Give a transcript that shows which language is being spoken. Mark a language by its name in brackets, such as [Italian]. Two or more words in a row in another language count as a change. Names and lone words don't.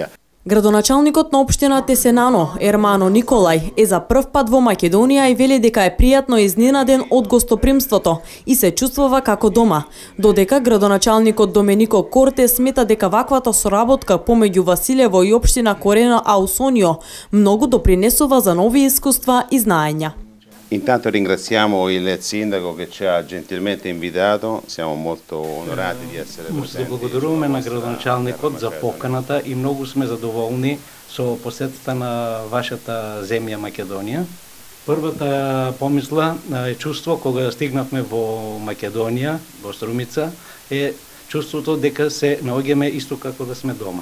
[Macedonian] Градоначалникот на општина Тесенано, Ермано Николај, е за прв пат во Македонија и вели дека е пријатно изненаден од гостопримството и се чувствува како дома. Додека градоначалникот Доменико Корте смета дека ваквата соработка помеѓу Василево и општина Корена Аусонио многу допринесува за нови искуства и знаења. [Italian] Intanto ringraziamo il sindaco che ci ha gentilmente invitato, siamo molto onorati di essere presenti. [Macedonian] Благодаруваме на градоначалникот за поканата и многу сме задоволни со посетата на вашата земја Македонија. Првата помисла е чувство кога стигнавме во Македонија, во Струмица, е чувството дека се наоѓаме исто како да сме дома.